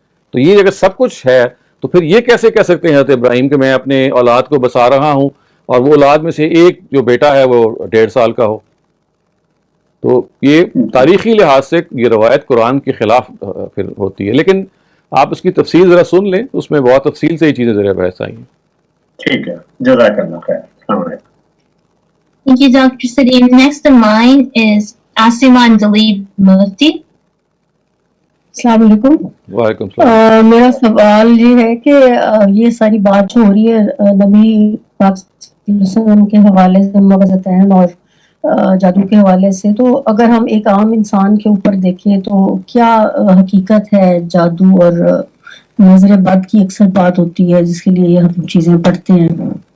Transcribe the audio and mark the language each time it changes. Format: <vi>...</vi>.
<ur>تو یہ اگر سب کچھ ہے تو پھر یہ کیسے کہہ سکتے ہیں حضرت ابراہیم کہ میں اپنے اولاد کو بسا رہا ہوں اور وہ اولاد میں سے ایک جو بیٹا ہے وہ 1.5 سال کا ہو؟ تو یہ تاریخی لحاظ سے یہ روایت قرآن کے خلاف پھر ہوتی ہے. لیکن آپ اس کی تفصیل ذرا سن لیں، اس میں بہت تفصیل سے یہ چیزیں ذرا بحث آئی ہیں. ٹھیک ہے، جزاک اللہ خیر. السلام علیکم.</ur> <en>Thank you, Dr. Salim. Next in line is Asiman Dalib Mufti.</en> <ur>السلام علیکم. وعلیکم السلام. میرا سوال یہ ہے کہ یہ ساری بات جو ہو رہی ہے نبی پاک صلی اللہ علیہ وسلم کے حوالے سے، معجزتین اور جادو کے حوالے سے، تو اگر ہم ایک عام انسان کے اوپر دیکھیں تو کیا حقیقت ہے جادو اور نظر بد کی اکثر بات ہوتی ہے جس کے لیے یہ ہم چیزیں پڑھتے ہیں؟</ur>